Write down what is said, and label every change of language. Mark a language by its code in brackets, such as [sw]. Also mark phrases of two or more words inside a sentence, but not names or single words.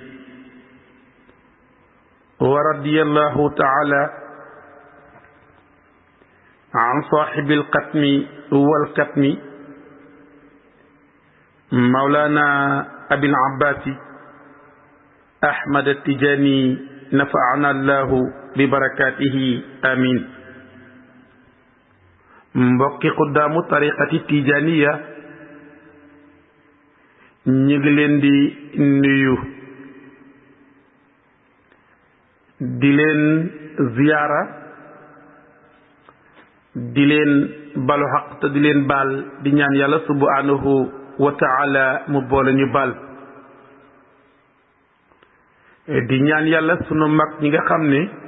[ar] ورضي الله تعالى عن صاحب القتم والكتم مولانا أبي العباس أحمد التجاني نفعنا الله ببركاته آمين. [wo] mbokki xuddaamu tariqati tijaniya ñu ngi leen di nuyu di leen ziyaara di leen balu xaq te di leen baal di ñaan yàlla [ar] سبحانه وتعالى [wo] mu boole ñu baal di ñaan yàlla sunu mag ñi nga xam ne